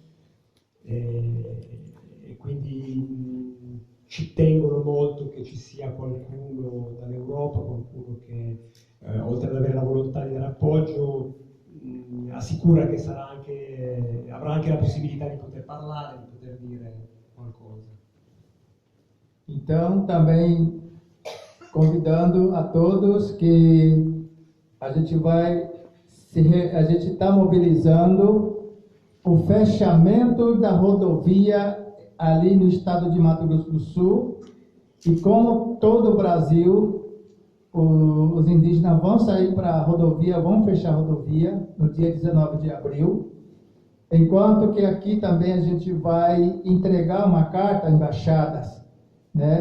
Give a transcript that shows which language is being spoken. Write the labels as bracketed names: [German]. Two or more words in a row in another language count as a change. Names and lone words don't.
[Italian] E quindi ci tengono molto che ci sia qualcuno dall'Europa, qualcuno che oltre ad avere la volontà di dare appoggio assicura che avrà anche la possibilità di poter parlare, di poter dire qualcosa. [Portuguese] Então, também convidando a todos que a gente está mobilizando o fechamento da rodovia ali no estado de Mato Grosso do Sul, e como todo o Brasil, os indígenas vão sair para a rodovia, vão fechar a rodovia no dia 19 de abril, enquanto que aqui também a gente vai entregar uma carta a embaixadas né?